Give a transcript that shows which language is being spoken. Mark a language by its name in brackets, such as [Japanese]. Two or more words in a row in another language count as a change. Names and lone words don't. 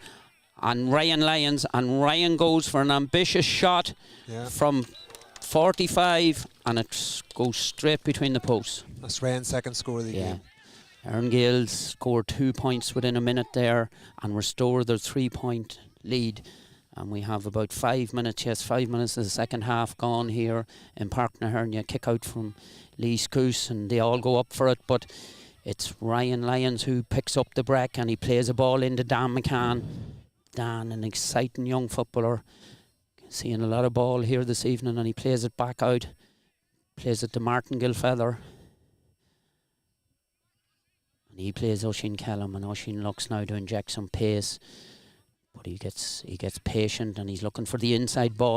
[English] And Ryan Lyons, and Ryan goes for an ambitious shot from 45, and it goes straight between the posts. That's Ryan's second score of the game. Erne Gaels scored 2 points within a minute there and restore their 3-point lead. And we have about 5 minutes, 5 minutes of the second half gone here in Páirc na hEirne. Kick out from Lee Scoose, and they all go up for it, but it's Ryan Lyons who picks up the break, and he plays a ball into Dan McCann. Dan, an exciting young footballer, seeing a lot of ball here this evening, and he plays it back out, plays it to Martin Gilfeather, and he plays Oisín Kellam, and Oisín looks now to inject some pace, but he gets patient, and he's looking for the inside ball.